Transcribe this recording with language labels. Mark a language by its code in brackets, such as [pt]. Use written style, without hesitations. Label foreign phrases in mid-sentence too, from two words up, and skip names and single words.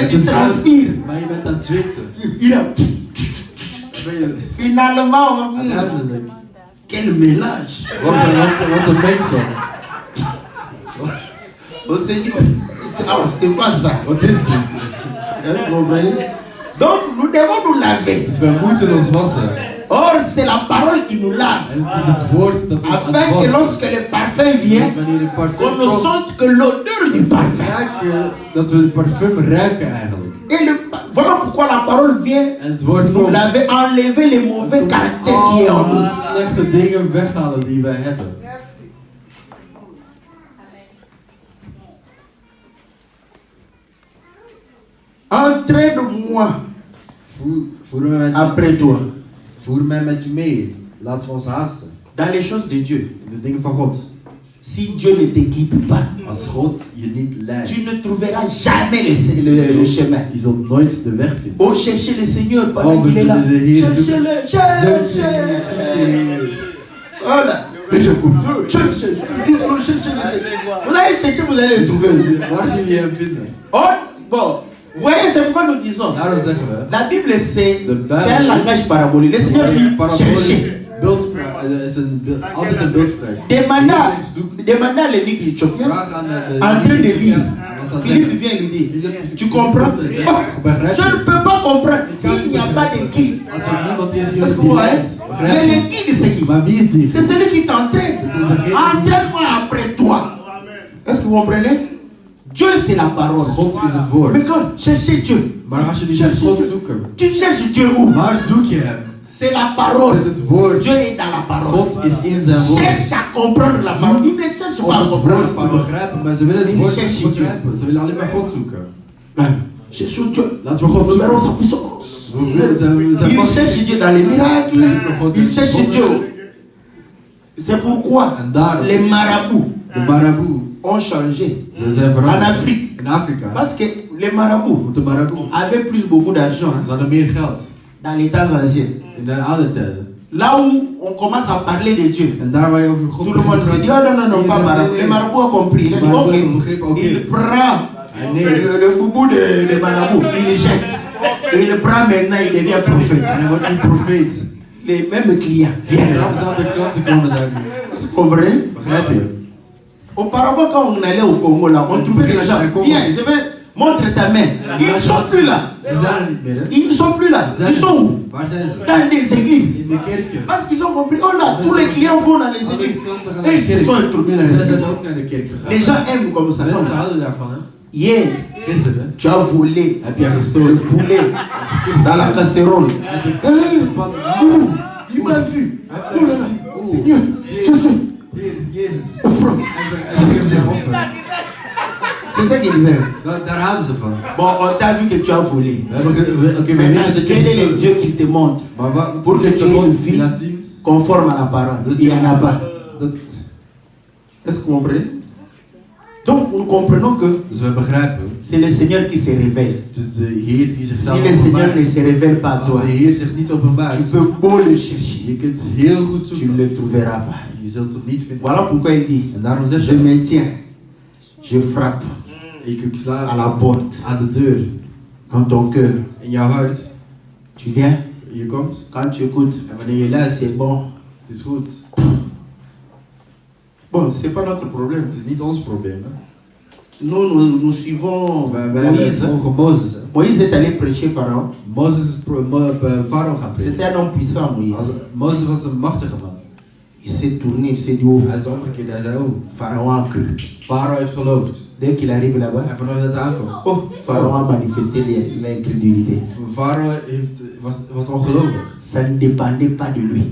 [nl] Het [fr] tu [nl] is koud, [fr] transpires. [nl] maar je bent aan het zweten. [fr] Il a... [nl] Ben je [fr] Finalement, [nl] uiteindelijk. [fr] quel mélange. [nl] Wat een mengsel. [fr] Oh Seigneur, c'est quoi ça? [nl] Wat is dit? [fr] Vous comprenez? Donc, nous devons nous laver. [nl] Dus wij moeten ons wassen. [fr] Or, c'est la parole qui nous lave. [nl] En het is het woord dat ons [fr] Afin que [nl] ontwast. [fr] lorsque le parfum vient, [nl] Wanneer het parfum [fr] qu'on ne [nl] komt, [fr] sente que l'odeur du parfum. [nl] ruiken, dat we het parfum ruiken eigenlijk. [fr] Et voilà pourquoi la parole vient [nl] En het woord [fr] nous [nl] komt [fr] laver, enlever les mauvais caractères qui est en [nl] alle [fr] nous. [nl] slechte dingen weghalen die wij hebben. [fr] Entraîne-moi [nl] Voer mij met je, [fr] après toi [nl] voer mij met je mee. Laten we ons haasten. [fr] dans les choses de Dieu. [nl] In de dingen van God. [fr] Si Dieu ne te guide pas, [nl] Als God je niet leidt, [fr] tu ne trouveras jamais le chemin. [nl] je zult nooit de weg vinden. [fr] Oh, cherchez le Seigneur pendant Oh, qu'il est là. [nl] we zullen de Heer [fr] Cherchez-le, cherchez. Voilà. Cherchez. Vous allez chercher, vous allez le trouver. [nl] Waar zullen je hem vinden? [fr] Oh, bon. Vous voyez, c'est pourquoi nous disons. [nl] Daarom zeggen we. [fr] La Bible, c'est [nl] De Bijbel [fr] un langage parabolique. Le Seigneur dit cherchez. [nl] Beeldspraak, is altijd een beeldspraak. [fr] Demandez à l'évêque éthiopien, [nl] Vraag aan [fr] en train de lire. [nl] de [fr] Philippe vient lui dire, tu comprends? Oh, je ne peux pas comprendre s'il n'y a pas de guide. [nl] Als er niemand is die [fr] Parce [nl] ons [fr] que [nl] die [fr] vous [nl] leidt, [fr] voyez, [nl] begrijp [fr] mais [nl] je? [fr] le guide, c'est qui? [nl] Maar wie is die? [fr] C'est celui qui t'entraîne. Entraîne-moi après toi. Est-ce que vous comprenez? Dieu, c'est la parole. [nl] God is het woord. [fr] Mais quand cherchez Dieu, [nl] Maar als je die zegt God zoeken, [fr] tu cherches Dieu où? [nl] waar zoek je hem? [fr] C'est la parole. [nl] Dat is het woord. [fr] Dieu est dans la parole. [nl] God is in zijn woord. [fr] Cherche à comprendre la parole. Il ne cherche [nl] Om [fr] pas à [nl] het [fr] comprendre la [nl] woord te [fr] parole. [nl] begrijpen, maar ze willen het Die woord [fr] cherche [nl] niet [fr] Dieu. [nl] begrijpen. Ze willen alleen maar God zoeken. [fr] Cherchons Dieu. [nl] Laten we God [fr] Nous verrons sa [nl] zoeken. [fr] puissance. [nl] Zijn [fr] Il [nl] macht. [fr] cherche Dieu dans les miracles. Il cherche Dieu. C'est pourquoi [nl] En daarom, [fr] les marabouts [nl] de marabout, [fr] ont changé [nl] ze zijn [fr] en [nl] veranderd. [fr] Afrique. [nl] In Afrika, [fr] Parce que les marabouts [nl] want de marabout, [fr] avaient plus beaucoup d'argent [nl] ze hadden meer geld. [fr] dans les temps anciens. [nl] In de oude tijden. [fr] Là où on commence à parler de Dieu, [nl] En daar waar je over God [fr] tout le monde se dit, oh non, non, non, pas marabout. Les marabouts ont compris. Il a dit, ok, il prend le boubou de marabout, il le jette. Et il le prend maintenant, il devient prophète. [nl] En hij wordt niet profeet. [fr] Les mêmes clients viennent là. [nl] Dezelfde klanten komen daar nu. [fr] Vous comprenez? [nl] Begrijp je? [fr] Auparavant, quand on allait au Congo, là, on trouvait que les gens, viens, je vais, montre ta main. Ils ne sont plus là. [nl] Ze zijn er niet meer, hè? [fr] Ils ne sont plus là. Ils sont où? [nl] Waar zijn ze? [fr] Dans des églises. [nl] In de kerken. [fr] Parce qu'ils ont compris, oh là, tous les clients vont dans les églises. Et ils se sont introduits dans les [nl] Zij zijn [fr] églises. [nl] ook naar de kerk gegaan. [fr] Les gens aiment comme ça. [nl] Mensen houden daarvan, hè? [fr] Hier, [nl] Gisteren [fr] tu as volé [nl] heb jij [fr] le [nl] gestolen. [fr] poulet dans la casserole. [nl] Uit de Hey, pan. [fr] il m'a vu. Oh là là, Seigneur, Jésus. ils aiment. [nl] Daar houden ze van. [fr] Bon, on t'a vu que tu as volé. [nl] Oké, we [fr] Maintenant, [nl] weten dat je [fr] quel est le [nl] niet [fr] Dieu qui te montre [nl] Maar wat [fr] pour que [nl] is [fr] tu [nl] de [fr] aies [nl] God [fr] une [nl] die [fr] vie [nl] laat zien? [fr] conforme à la parole? Il n'y en a pas. [nl] Dat, [fr] Est-ce que vous comprenez? Donc, nous comprenons que [nl] dus we begrijpen, [fr] c'est le Seigneur qui se révèle. [nl] het is de Heer die [fr] Si [nl] zichzelf [fr] le Seigneur [nl] openbaart. [fr] ne se révèle pas à toi, [nl] Als de Heer zich niet openbaart, [fr] tu peux beau le chercher, [nl] je kunt heel goed [fr] tu [nl] zoeken. [fr] ne le trouveras pas. [nl] Je zult het niet vinden. [fr] Voilà pourquoi il dit, [nl] En daarom zegt [fr] je [nl] hij, [fr] me tiens, je frappe [nl] ik [fr] à [nl] sla [fr] la porte. [nl] aan de deur. [fr] Quand ton cœur, [nl] In jouw hart, [fr] tu viens, [nl] je komt. [fr] quand tu écoutes, [nl] En wanneer je luistert, [fr] c'est bon. [nl] het is goed. [fr] Bon, c'est pas notre problème. [nl] Het is niet ons probleem. Hè? [fr] Nous suivons [nl] Wij [fr] Moïse. [nl] volgen Mozes. Hè? [fr] Moïse est allé prêcher Pharaon. [nl] Mozes is Farao gaan [fr] C'était [nl] prediken. [fr] un homme puissant, Moïse. [nl] Mozes was een machtige man. [fr] Il s'est tourné, il s'est dit, oh, [nl] Hij is omgekeerd. Hij zei, oh, [fr] Pharaon a cru. [nl] Farao heeft geloofd. [fr] Dès qu'il arrive là-bas, [nl] En vanaf dat hij aankomt. [fr] oh, Pharaon a manifesté l'incrédulité. [nl] Farao was ongelovig. [fr] Ça ne dépendait pas de lui.